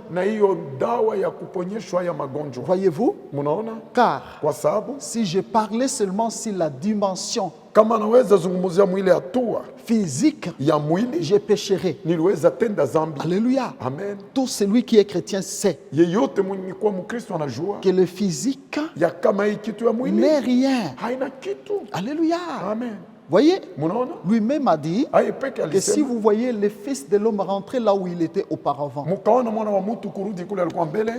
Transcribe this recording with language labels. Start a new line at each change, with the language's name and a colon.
Swahili: na hiyo dawa ya kuponyeshwa ya magonjwa.
French: Voyez-vous?
Swahili: Munaona,
French: Car
Swahili: kwa sababu
French: si je parlais seulement sur la dimension
Swahili: kama naweza zungumzia mwili hatua
French: physique,
Swahili: ya mwili,
French: je pécherais.
Swahili: niliweza tenda zambi. Alléluia. Amen.
French: Tout celui qui est chrétien sait
Swahili: Yeyote mwenye kuwa Mkristo anajua
French: que le physique
Swahili: ya kama hii kitu ya mwili
French: n'est rien.
Swahili: haina kitu. Alléluia. Amen.
French: Voyez,
Swahili: Munaona,
French: lui-même a dit
Swahili: aye peke
French: que si
Swahili: alisema,
French: vous voyez le Fils de l'homme rentrer là où il était auparavant,
Swahili: mukaona mwana wa mtu kurudi kule alikuwa mbele,